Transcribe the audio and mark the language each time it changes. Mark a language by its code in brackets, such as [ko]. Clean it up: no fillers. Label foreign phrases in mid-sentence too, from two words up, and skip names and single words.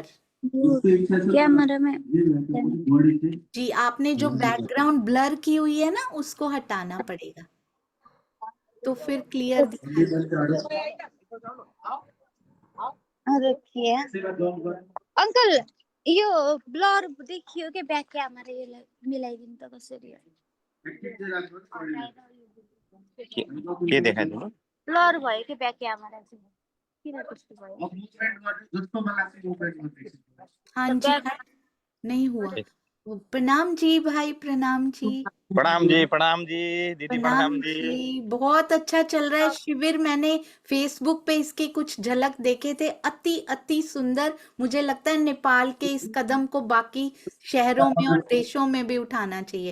[hi] वो कैमरा में जी। आपने जो [en] background blur [hi] की हुई है ना, उसको हटाना पड़ेगा, तो फिर क्लियर दिखाई। रखिए अंकल, [ne] यो ब्लर देखियो के [en] back camera [ne] यसलाई मिलाइदिनु त कसरी हो? के देखाइदिनु? ब्लर भयो के [en] back camera [ne] चाहिँ किन त्यस्तो भयो? हाँ त जी, ब्याक [hi] नहीं हुआ। प्रणाम जी भाई, प्रणाम जी। प्रणाम जी, दीदी प्रणाम प्रणाम जी। जी। बहुत अच्छा चल रहा है शिविर। मैंने फेसबुक पे इसके कुछ झलक देखे थे, अति अति सुंदर। मुझे लगता है नेपाल के इस कदम को बाकी शहरों में और देशों में भी उठाना चाहिए।